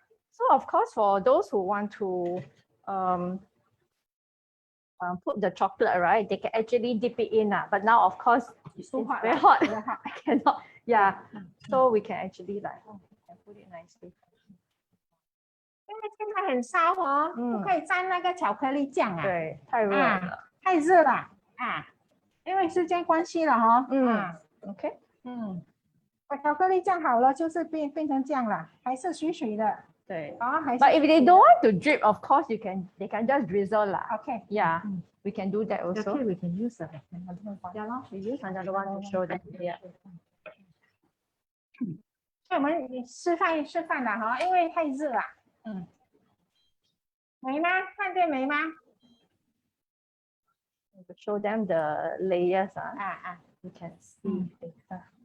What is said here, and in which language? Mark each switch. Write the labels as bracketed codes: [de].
[en] So of course, for those who want to put the chocolate, right? They can actually dip it in. But now, of course, it's too hot, very ah, hot. very hot. I cannot. Yeah. So we can actually like, oh, we can put it nicely. [zh] 因为现在很烧哦，不可以沾那个巧克力酱啊，对，太热啊了。太热了啊，因为时间关系了哈。嗯，OK。把巧克力酱好了，就是变成这样了，还是水水的。对。啊，还是。 [en] But if they don't want to drip, of course they can just drizzle lah. Okay. Yeah, we can do that also. Okay, we can use another one. 呀咯，we use another one to show them. Yeah. [zh] 所以我们示范了哈，因为太热了。美吗？看见美吗？ [en] To show them the layers. You can see later.